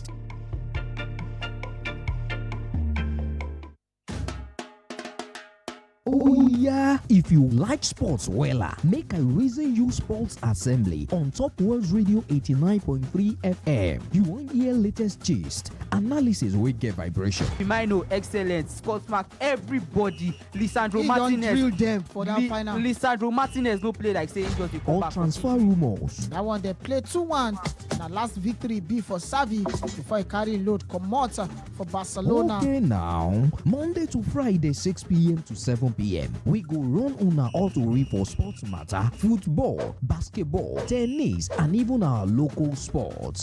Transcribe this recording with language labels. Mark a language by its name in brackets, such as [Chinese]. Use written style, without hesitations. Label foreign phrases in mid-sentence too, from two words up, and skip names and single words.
[Nigerian Pidgin] Oh yeah, if you like sports wella, make I reason you Sports Assembly on top World Radio 89.3 FM. You want hear latest gist, analysis wey get vibration. Firmino excellent, Scott Mark, everybody. Lisandro Martinez. He don't drill them for that final. Lisandro Martinez no play like say he just dey come back. Or transfer rumors. That one they play 2-1. Na last victory be for Xavi before he carry load comot for Barcelona. Okay now, Monday to Friday 6 p.m. to 7 p.m. we go run una autori for sports matter, football, basketball, tennis, and even our local sports.